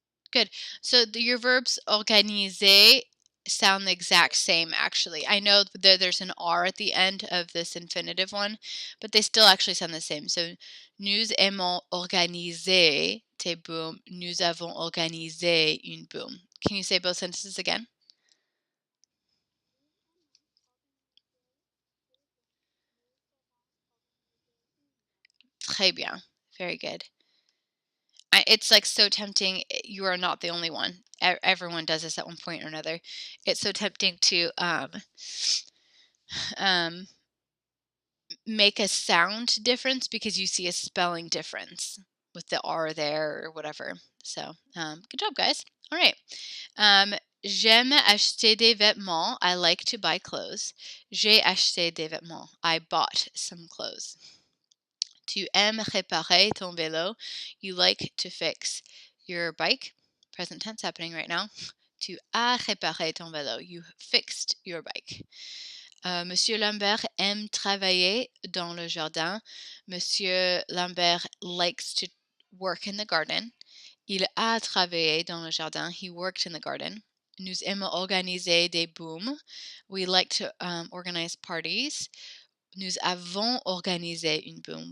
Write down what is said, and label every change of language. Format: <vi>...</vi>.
<en>Good. So your verbs organiser sound the exact same, actually. I know that there's an R at the end of this infinitive one, but they still actually sound the same.</en> <fr>So, nous aimons organiser tes booms. Nous avons organisé une boom.</fr> <en>Can you say both sentences again?</en> <fr>Très bien.</fr> <en>Very good. It's like so tempting. You are not the only one. Everyone does this at one point or another. It's so tempting to um, make a sound difference because you see a spelling difference with the R there or whatever. So, good job, guys. All right.</en> <fr>J'aime acheter des vêtements.</fr> <en>I like to buy clothes.</en> <fr>J'ai acheté des vêtements.</fr> <en>I bought some clothes.</en> <fr>Tu aimes réparer ton vélo.</fr> <en>You like to fix your bike. Present tense happening right now.</en> <fr>Tu as réparé ton vélo.</fr> <en>You fixed your bike.</en> <fr>Monsieur Lambert aime travailler dans le jardin.</fr> <en>Monsieur Lambert likes to work in the garden.</en> <fr>Il a travaillé dans le jardin.</fr> <en>He worked in the garden.</en> <fr>Nous aimons organiser des booms.</fr> <en>We like to organize parties.</en> <fr>Nous avons organisé une boom.</fr>